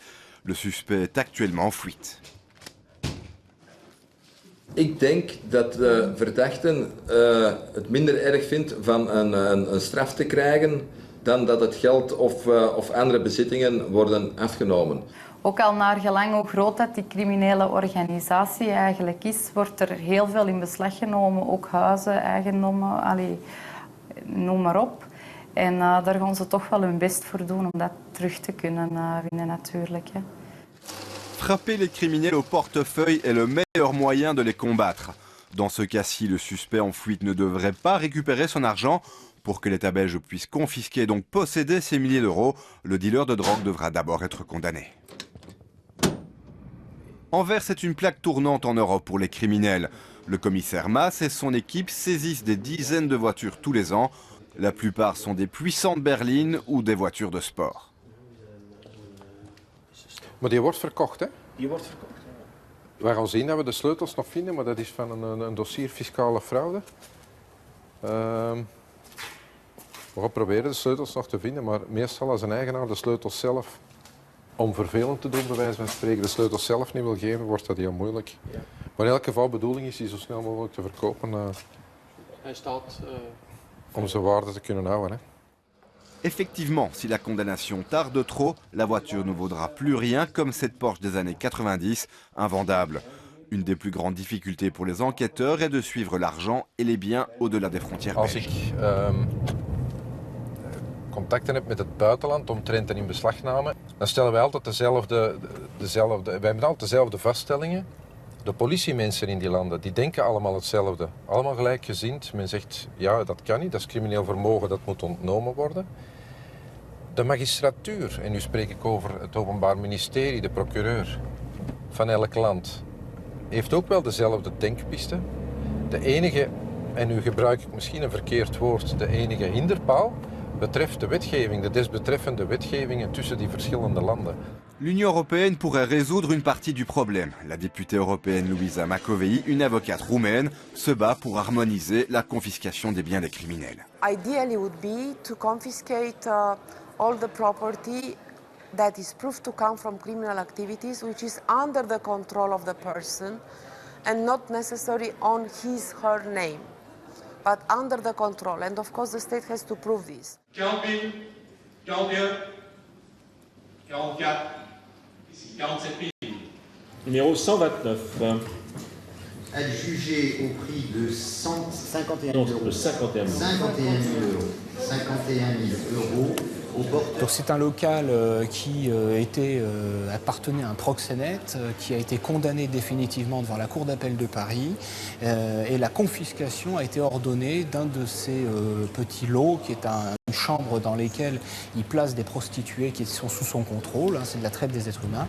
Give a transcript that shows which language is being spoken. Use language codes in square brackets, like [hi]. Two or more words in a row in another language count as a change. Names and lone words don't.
[fr] Le suspect est actuellement en fuite. [nl] Ik denk dat de verdachte het minder erg vindt van een straf te krijgen dan dat het geld of andere bezittingen worden afgenomen. Ook al naar gelang hoe groot dat die criminele organisatie eigenlijk is, wordt er heel veel in beslag genomen. Ook huizen, eigendommen, noem maar op. En daar gaan ze toch wel hun best voor doen om dat terug te kunnen winnen natuurlijk. Hè. [fr] Frapper les criminels au portefeuille est le meilleur moyen de les combattre. Dans ce cas-ci, le suspect en fuite ne devrait pas récupérer son argent. Pour que l'État belge puisse confisquer et donc posséder ces milliers d'euros, le dealer de drogue devra d'abord être condamné. Anvers est une plaque tournante en Europe pour les criminels. Le commissaire Maas et son équipe saisissent des dizaines de voitures tous les ans. La plupart sont des puissantes berlines ou des voitures de sport. [nl] Maar die wordt verkocht, hè? Die wordt verkocht. Wij gaan zien dat we de sleutels nog vinden, maar dat is van een dossier fiscale fraude. We gaan proberen de sleutels nog te vinden, maar meestal als een eigenaar de sleutels zelf, om vervelend te doen bij wijze van spreken, de sleutels zelf niet wil geven, wordt dat heel moeilijk. Ja. Maar in elk geval de bedoeling is die zo snel mogelijk te verkopen. Hij staat... om zijn waarde te kunnen houden. Hè. [fr] Effectivement, si la condamnation tarde trop, la voiture ne vaudra plus rien comme cette Porsche des années 90, invendable. Une des plus grandes difficultés pour les enquêteurs est de suivre l'argent et les biens au-delà des frontières belges. [nl] Als ik contacten heb met het buitenland omtrent een inbeslagname, dan stellen wij altijd wij hebben altijd dezelfde vaststellingen. De politiemensen in die landen, die denken allemaal hetzelfde. Allemaal gelijkgezind. Men zegt, ja, dat kan niet, dat is crimineel vermogen, dat moet ontnomen worden. De magistratuur, en nu spreek ik over het Openbaar Ministerie, de procureur van elk land, heeft ook wel dezelfde denkpiste. De enige, en nu gebruik ik misschien een verkeerd woord, de enige hinderpaal betreft de wetgeving, de desbetreffende wetgevingen tussen die verschillende landen. [fr] L'Union européenne pourrait résoudre une partie du problème. La députée européenne Luisa Macovei, une avocate roumaine, se bat pour harmoniser la confiscation des biens des criminels. [en] Ideally would be to confiscate all the property that is proved to come from criminal activities, which is under the control of the person and not necessarily on her name, but under the control. And of course the state has to prove this. [fr] 41, 42, 44, ici 47 000. Numéro 129. Adjugé au prix de 51 000 euros. 51 000 euros. 51 000 euros. Donc c'est un local qui appartenait à un proxénète, qui a été condamné définitivement devant la Cour d'appel de Paris et la confiscation a été ordonnée d'un de ces petits lots qui est une chambre dans laquelle il place des prostituées qui sont sous son contrôle, hein, c'est de la traite des êtres humains.